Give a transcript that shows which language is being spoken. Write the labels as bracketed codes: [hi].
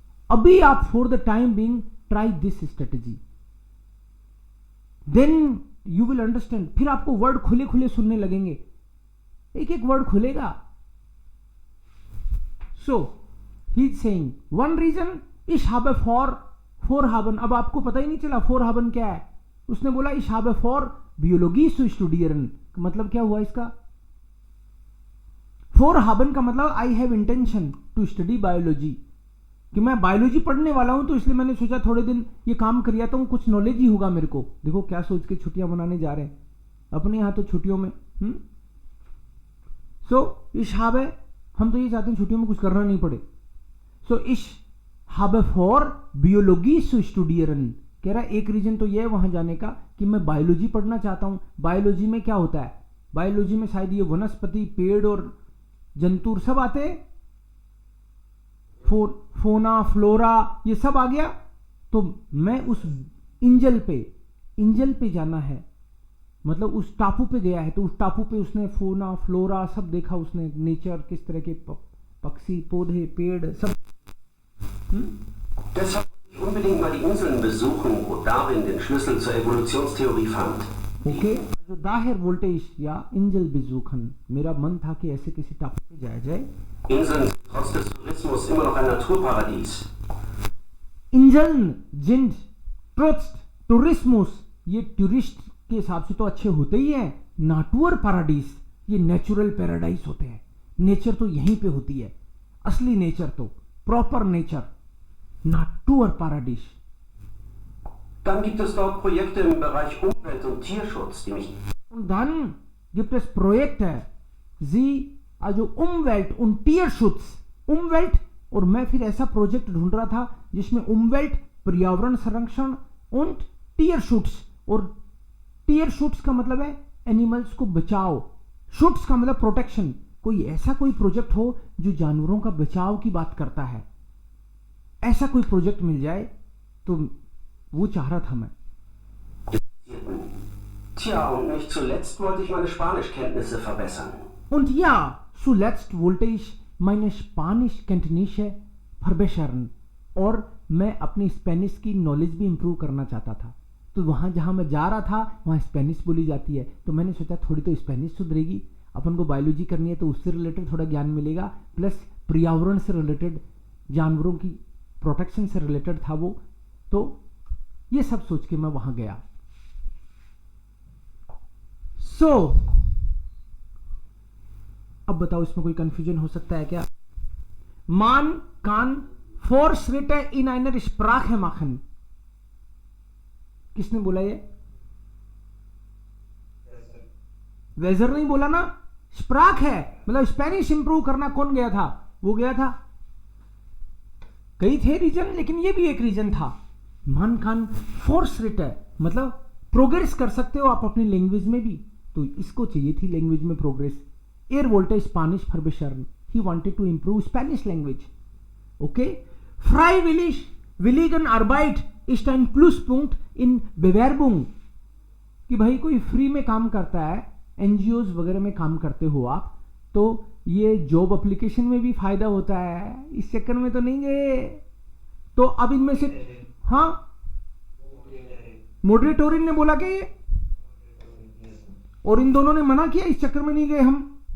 [en] अभी आप for the time being try this strategy, then you will understand. [hi] फिर आपको वर्ड खुले खुले सुनने लगेंगे, एक एक वर्ड खुलेगा। [en] so he is saying one reason [de] ich habe vorhaben। [hi] अब आपको पता ही नहीं चला vorhaben क्या है। उसने बोला [de] ich habe vor Biologie zu studieren, [hi] मतलब क्या हुआ इसका? vorhaben का मतलब [en] I have intention to study biology, [hi] कि मैं बायोलॉजी पढ़ने वाला हूं, तो इसलिए मैंने सोचा थोड़े दिन ये काम कर आता हूं, कुछ नॉलेज ही होगा मेरे को। देखो क्या सोच के छुट्टियां मनाने जा रहे हैं अपने यहां तो छुट्टियों में। सो [de] ich habe, [hi] हम तो ये चाहते हैं छुट्टियों में कुछ करना नहीं पड़े। सो [de] ich habe vor Biologie zu studieren, [hi] कह रहा एक रीजन तो ये है वहां जाने का कि मैं बायोलॉजी पढ़ना चाहता हूं। बायोलॉजी में क्या होता है? बायोलॉजी में शायद ये वनस्पति, पेड़ और जंतु सब आते हैं, फोना फ्लोरा ये सब आ गया। तो मैं उस इंजल पे जाना है, मतलब उस टापू पे गया है, तो उस टापू पे उसने फोना फ्लोरा सब देखा, उसने नेचर किस तरह के पक्षी, पौधे, पेड़ सब [de] Deshalb wollte ich unbedingt mal die Inseln besuchen, wo Darwin den Schlüssel zur Evolutionstheorie fand. Okay, also daher wollte ich ja Insel besuchen. [hi] मेरा मन था कि ऐसे किसी टापू पे जाया जाए. [de] Inseln sind trotz des Tourismus immer noch ein Naturparadies. [hi] Engine जिंद ट्रस्ट टूरिस्mus ये टूरिस्ट के हिसाब से तो अच्छे होते ही हैं. नाटुअर पैराडाइज ये नेचुरल पैराडाइज होते हैं. नेचर तो यहीं पे होती है, असली नेचर तो proper nature. [de] नाटुअर पैराडाइज. Dann gibt es dort Projekte im Bereich Umwelt- und Tierschutz, die mich... Und dann gibt es Projekte, also Umwelt und Tierschutz. [hi] Umwelt और मैं फिर ऐसा प्रोजेक्ट ढूंढ रहा था जिसमें उमवेल्ट पर्यावरण संरक्षण और टीयरशूट्स. और टीयरशूट्स का मतलब है एनिमल्स को बचाओ, शूट्स का मतलब प्रोटेक्शन. कोई ऐसा कोई प्रोजेक्ट हो जो जानवरों का बचाव की बात करता है, ऐसा कोई प्रोजेक्ट मिल जाए तो वो चाह रहा था मैं. [de] Tja, und nicht zuletzt wollte ich meine Spanischkenntnisse verbessern. Und ja, zuletzt wollte ich meine Spanischkenntnisse verbessern. [hi] और मैं अपनी स्पेनिश की नॉलेज भी इंप्रूव करना चाहता था. तो वहाँ जहाँ मैं जा रहा था वहाँ स्पेनिश बोली जाती है, तो मैंने सोचा थोड़ी तो स्पेनिश सुधरेगी. अपन को बायोलॉजी करनी है तो उससे रिलेटेड थोड़ा ज्ञान मिलेगा, प्लस पर्यावरण से रिलेटेड, जानवरों की प्रोटेक्शन से रिलेटेड था वो. तो ये सब सोच के मैं वहां गया. अब बताओ इसमें कोई कंफ्यूजन हो सकता है क्या? [de] मान कान fortschritte in einer Sprache machen. [hi] किसने बोला ये? वेजर नहीं बोला ना. स्प्राक है मतलब स्पेनिश इंप्रूव करना. कौन गया था? वो गया था. कई थे रीजन, लेकिन ये भी एक रीजन था. [de] मान कान fortschritte [hi] मतलब प्रोग्रेस कर सकते हो आप अपनी लैंग्वेज में भी, तो इसको चाहिए थी लैंग्वेज में progress. [de] Er wollte Spanisch verbessern. [en] He wanted to improve Spanish language. Okay? [de] Freiwilligen Arbeit ist ein Pluspunkt in Bewerbung. [hi] कि भाई कोई फ्री में काम करता है, एनजीओज वगैरह में काम करते हो आप, तो ये जॉब एप्लीकेशन में भी फायदा होता है. इस चक्कर में तो नहीं गए. तो अब इनमें से हाँ मॉडरेटोरियन ने बोला कि ये, और इन दोनों ने मना किया, इस चक्कर में नहीं गए हम.